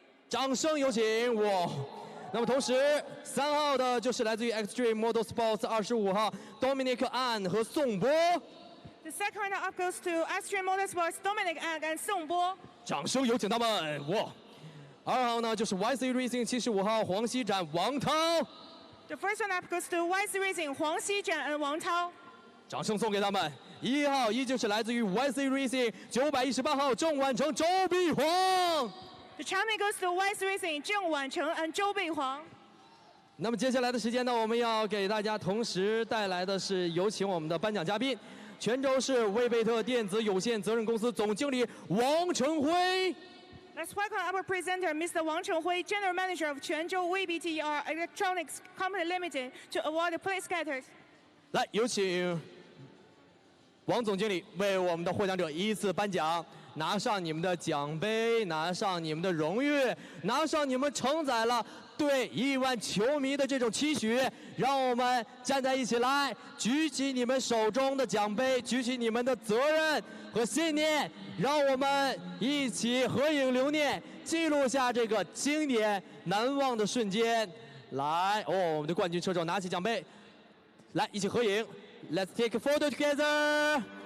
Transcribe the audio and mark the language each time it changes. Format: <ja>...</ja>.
<zh>掌声有请那么同时3号的就是来自于 Extreme Motorsports 25号 Dominic An 和宋波。</zh> <en>The second runner up goes to Extreme Motorsports Dominic An and 宋波。</en> <zh>掌声有请他们2号呢就是 YC Racing 75号黄熙展王涛。</zh> <en>The first runner up goes to YC Racing 黄熙展 and 王涛。</en> <zh>掌声送给他们。 1号依旧是来自于 YC Racing 918号郑婉成周碧煌。</zh> <en>The champion goes to YC Racing 郑婉成 and 周碧煌。</en> <zh>那么接下来的时间呢，我们要给大家同时带来的是有请我们的颁奖嘉宾，泉州市魏贝特电子有限责任公司总经理王成辉。</zh> <en>Let's welcome our presenter, Mr. Wang Chenghui, General Manager of Quanzhou WBTR Electronics Company Limited, to award the plate scatters.</en> <zh>来，有请王总经理为我们的获奖者依次颁奖，拿上你们的奖杯，拿上你们的荣誉，拿上你们承载了对亿万球迷的这种期许。让我们站在一起来，举起你们手中的奖杯，举起你们的责任和信念，让我们一起合影留念，记录下这个经典难忘的瞬间。来，我们的冠军车手拿起奖杯，来一起合影。</zh> <en>Let's take a photo together.</en>